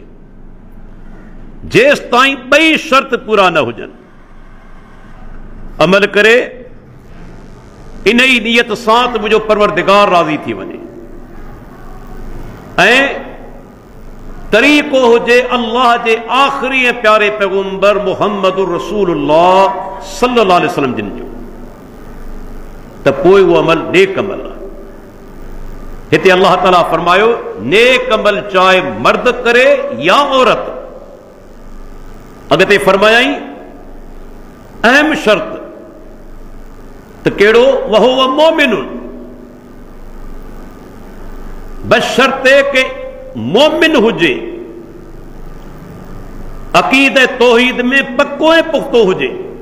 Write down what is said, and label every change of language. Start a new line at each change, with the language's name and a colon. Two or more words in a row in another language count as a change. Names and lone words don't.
Sindhi: जेसि ताईं 2 शर्त पूरा न हुजनि, अमल करे इन ई नियत सां त मुंहिंजो परवरदिगार राज़ी थी वञे, ऐं तरीक़ो हुजे अल्लाह जे आख़िरी ऐं प्यारे पैगंबर
Arabic: محمد رسول الله صلى الله عليه وسلم
Sindhi: जिन जो, त पोइ उहो अमल नेक अमल आहे। हिते अल्लाह ताला फरमायो नेक अमल चाहे मर्द करे या औरत। अॻिते फरमायाई अहम शर्त त कहिड़ो,
Arabic: وهو مؤمن,
Sindhi: बस शर्त के मोमिन हुजे, अकीद तौहीद में पक्को ऐं पुख्तो हुजे।